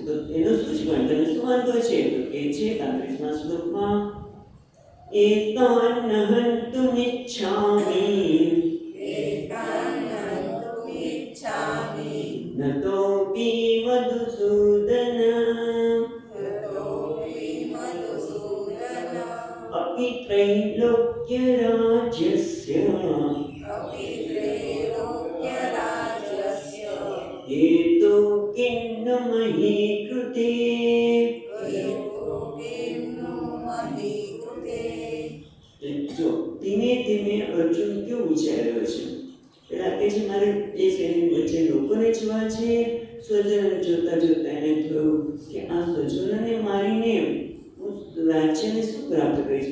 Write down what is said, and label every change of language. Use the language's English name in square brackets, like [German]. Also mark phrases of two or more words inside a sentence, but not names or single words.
[Gujarati] તો એનો શું જ ગણતર શું વાંધો છે? તો કે છે 35મા શ્લોકમાં [Sanskrit] એતાન હંતુમિચ્છામિ નતોપી મધુસૂદન અપિ त्रैलोक्य राज्यस्य हेतु किन्नु मही कृते. [Gujarati] જો ધીમે ધીમે અર્જુન કેવું વિચાર્યો છે? પેલા કે છે મારે એ શેરી વચ્ચે લોકોને જોવા છે, સ્વજનોને જોતા એને થયું કે આ સ્વજનોને મારીને હું રાજ્યને શું પ્રાપ્ત કરીશ?